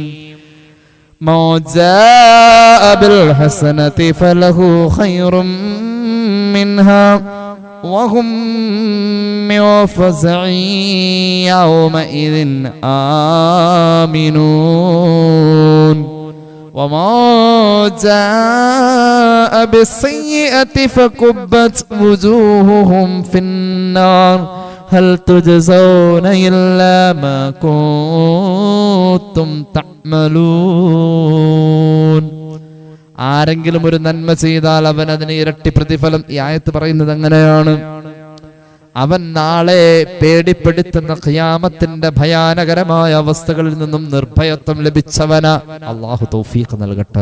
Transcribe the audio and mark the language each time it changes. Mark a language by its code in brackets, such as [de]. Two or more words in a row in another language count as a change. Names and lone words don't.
[ar] من جاء بالحسنة فله خير منها وهم من فزع يومئذ آمنون. وما جاء بالسيئة فكبت وجوههم في النار هل تجزون إلا ما كنتم تعملون. [ml] ആരെങ്കിലും ഒരു നന്മ ചെയ്താൽ അവൻ അതിന് ഇരട്ടി പ്രതിഫലം. ഈ ആയത്ത് പറയുന്നത് അങ്ങനെയാണ്. അവൻ നാളെ പേടിപ്പെടുത്തുന്ന ഖിയാമത്തിന്റെ ഭയാനകരമായ അവസ്ഥകളിൽ നിന്നും നിർഭയത്വം ലഭിച്ചവന. അല്ലാഹു തൗഫീഖ് നൽകട്ടെ.